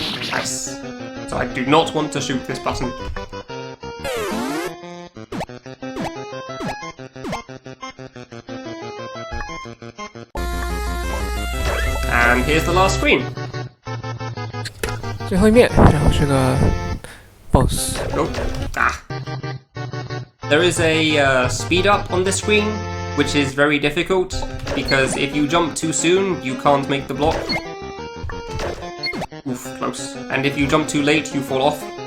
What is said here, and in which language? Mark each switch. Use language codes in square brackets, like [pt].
[en] Nice. So I do not want to shoot this button. And here's the last screen. [zh] 最后一面，然后是个 boss。 [en] Oh, There is a speed up on this screen, which is very difficult, because if you jump too soon, you can't make the block. Oof, close. And if you jump too late, you fall off.